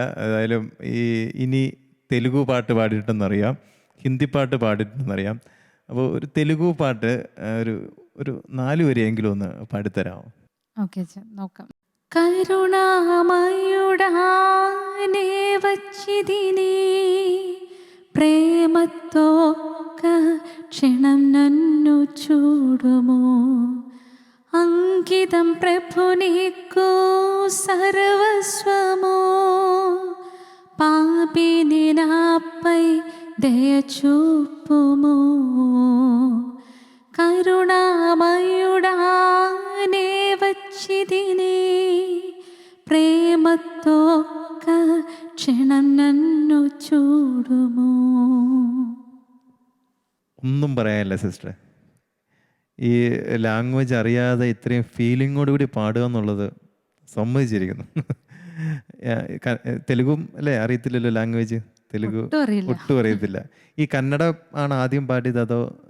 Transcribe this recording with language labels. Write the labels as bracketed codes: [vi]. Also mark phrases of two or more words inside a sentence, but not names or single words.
[ml] ഏതായാലും ഇനി തെലുഗു പാട്ട് പാടിയിട്ടുണ്ടെന്നറിയാം, ഹിന്ദി പാട്ട് പാടിയിട്ടുണ്ടെന്നറിയാം. അപ്പോൾ ഒരു തെലുഗു പാട്ട് ഒരു 4 വരിയെങ്കിലും ഒന്ന് പാടിത്തരാമോ? ഓക്കെ അച്ഛാ, നോക്കാം. [te] కరుణామయుడానే వచ్చితిని ప్రేమతో క్షణం నన్ను చూడుము అంకితం ప్రభు నీకు సర్వస్వము పాపిని నాపై ദയ చూపుము కరుణామయుడానే వచ్చిదిని ప్రేమతో ఒక్క క్షణం నన్ను చూడుము. [ml] ഒന്നും പറയാനില്ല സിസ്റ്ററെ. ഈ ലാംഗ്വേജ് അറിയാതെ ഇത്രയും ഫീലിങ്ങോട് കൂടി പാടുക എന്നുള്ളത് സമ്മതിച്ചിരിക്കുന്നു. തെലുഗും അല്ലേ അറിയത്തില്ലല്ലോ ലാംഗ്വേജ്? തെലുഗു ഒട്ടും അറിയത്തില്ല. ഈ കന്നഡ ആണ് ആദ്യം പാടിയത് അതോ?